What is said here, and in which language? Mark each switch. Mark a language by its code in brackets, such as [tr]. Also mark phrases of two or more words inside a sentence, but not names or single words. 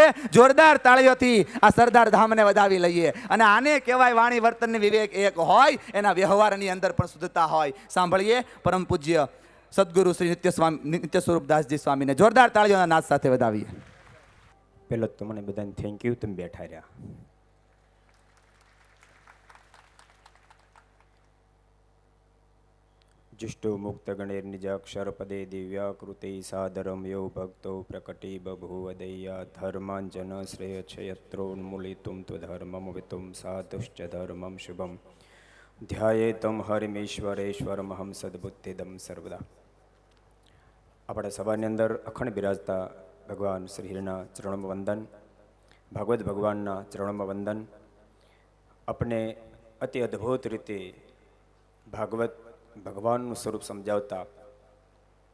[gu] જોરદાર તાળીઓથી આ સરદાર ધામને વધાવી લઈએ. અને આને કહેવાય વાણી, વર્તન ને વિવેક એક હોય, એના વ્યવહારની અંદર પણ શુદ્ધતા હોય. સાંભળીએ પરમ પૂજ્ય સદગુરુ શ્રી નિત્ય સ્વરૂપ દાસજી સ્વામીને. જોરદાર તાળીઓના નાદ સાથે વધાવીએ. પહેલો તો મને બધાને [en] thank you, [gu] તમે બેઠા રહ્યા. [sa] जुष्टो मुक्त गणेर निजाक्षर पदे दिव्याकृति सादरम यो भक्तो प्रकटी बभूवदय्या धर्मांजन श्रेय क्षयत्रोन्मूलितुं त्वधर्मं वितुं साधुश्च धर्मं शुभम ध्यायेतं हरिमेश्वरेश्वरमहं सद्बुद्धिदं सर्वदा. [gu] આપણે સભાની અંદર અખંડ બિરાજતા ભગવાન શ્રી હરિના ચરણોમાં વંદન, ભાગવત ભગવાનના ચરણોમાં વંદન. આપણે અતિ અદ્ભુત રીતે ભાગવત ભગવાનનું સ્વરૂપ સમજાવતા